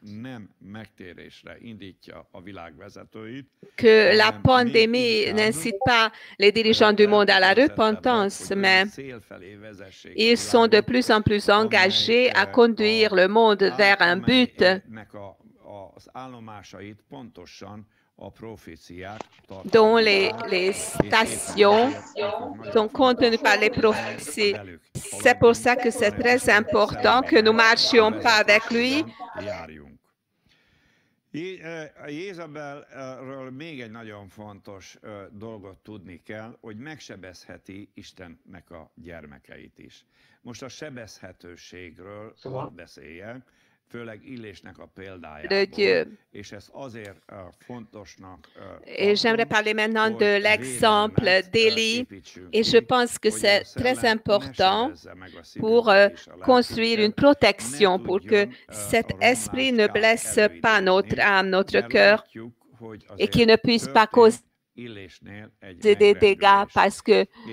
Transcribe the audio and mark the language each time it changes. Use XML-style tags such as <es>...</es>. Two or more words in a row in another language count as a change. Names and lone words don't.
<fr>que la pandémie n'incite pas les dirigeants du monde à la repentance, mais ils sont de plus en plus engagés à conduire le monde vers un but dont les stations sont contenues par les prophéties. C'est pour ça que c'est très important que nous ne marchions pas avec lui.</fr> <hu>Jézabelről még egy nagyon fontos dolgot tudni kell, hogy megsebezheti Istennek a gyermekeit is. Most a sebezhetőségről beszéljek, főleg Illésnek a példájából, és ez azért fontosnak</hu> <fr>Et j'aimerais parler maintenant de l'exemple d'Élie, et je pense que c'est très important pour construire une protection, pour que cet esprit ne blesse pas notre âme, notre cœur, et qu'il ne puisse pas causer des dégâts, parce que</fr>